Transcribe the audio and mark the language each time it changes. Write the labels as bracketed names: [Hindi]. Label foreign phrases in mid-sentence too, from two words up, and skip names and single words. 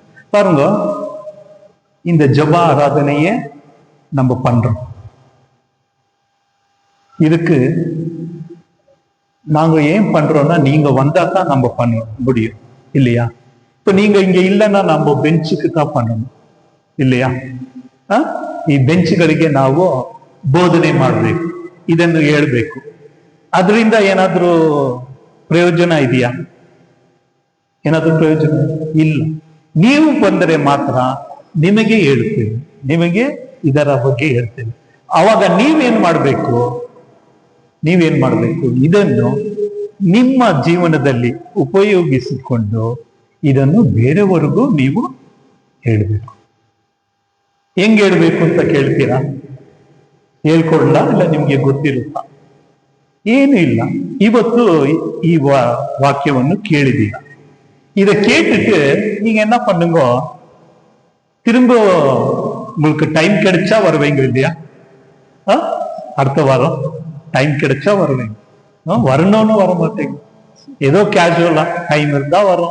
[Tamil] பாருங்க, இந்த ஜெப ஆராதனைய நம்ம பண்றோம், இதுக்கு நாங்க ஏன் பண்றோம்னா, நீங்க வந்தா தான் நம்ம பண்ண முடியும் இல்லையா? இப்ப நீங்க இங்க இல்லைன்னா நம்ம ಬೆಂಚುக்கு தான் பண்ணணும் இல்லையா? [Kannada] ಈ ಬೆಂಚುಗಳಿಗೆ ನಾವು ಬೋಧನೆ ಮಾಡಬೇಕು, ಇದನ್ನು ಹೇಳ್ಬೇಕು. ಅದರಿಂದ ಏನಾದ್ರೂ ಪ್ರಯೋಜನ ಇದೆಯಾ? ಏನಾದ್ರೂ ಪ್ರಯೋಜನ ಇಲ್ಲ. ನೀವು ಬಂದರೆ ಮಾತ್ರ ನಿಮಗೆ ಹೇಳ್ತೇವೆ, ನಿಮಗೆ ಇದರ ಬಗ್ಗೆ ಹೇಳ್ತೇವೆ. ಅವಾಗ ನೀವೇನ್ ಮಾಡಬೇಕು, ಇದನ್ನು ನಿಮ್ಮ ಜೀವನದಲ್ಲಿ ಉಪಯೋಗಿಸಿಕೊಂಡು ಇದನ್ನು ಬೇರೆಯವರಿಗೂ ನೀವು ಹೇಳಬೇಕು. ಹೆಂಗ್ ಹೇಳ್ಬೇಕು ಅಂತ ಕೇಳ್ತೀರಾ? ಹೇಳ್ಕೊಡ್ಲಾ? ಇಲ್ಲ ನಿಮ್ಗೆ ಗೊತ್ತಿರುತ್ತಾ? ಏನು ಇಲ್ಲ. ಇವತ್ತು ಈ வாக்கியವನ್ನು ಕೇಳಿದೀರ. [Tamil] இதை கேட்டுட்டு நீங்க என்ன பண்ணுங்க, திரும்ப உங்களுக்கு டைம் கிடைச்சா வருவீங்க இல்லையா? அடுத்த வாரம் டைம் கிடைச்சா வருவீங்க. வரணும்னு வர மாட்டீங்க, ஏதோ கேஷுவலா டைம் இருந்தா வரும்.